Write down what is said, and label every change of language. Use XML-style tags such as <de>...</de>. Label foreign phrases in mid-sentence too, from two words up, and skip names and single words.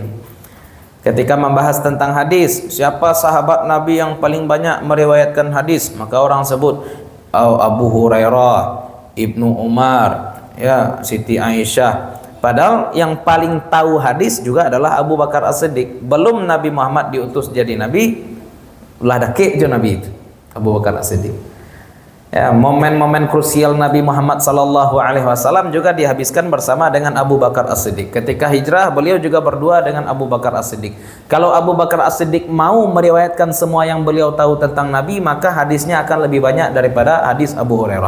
<id>Ketika membahas tentang hadis, siapa sahabat Nabi yang paling banyak meriwayatkan hadis? Maka orang sebut Abu Hurairah, Ibnu Umar, ya Siti Aisyah. Padahal yang paling tahu hadis juga adalah Abu Bakar As-Siddiq. Belum Nabi Muhammad diutus jadi nabi,</id> <min>ulah dake jo</min> <id>nabi itu Abu Bakar As-Siddiq. Ya, momen-momen krusial Nabi Muhammad SAW juga dihabiskan bersama dengan Abu Bakar As-Siddiq. Ketika hijrah, beliau juga berdua dengan Abu Bakar As-Siddiq. Kalau Abu Bakar As-Siddiq mau meriwayatkan semua yang beliau tahu tentang Nabi, maka hadisnya akan lebih banyak daripada hadis Abu Hurairah.</id>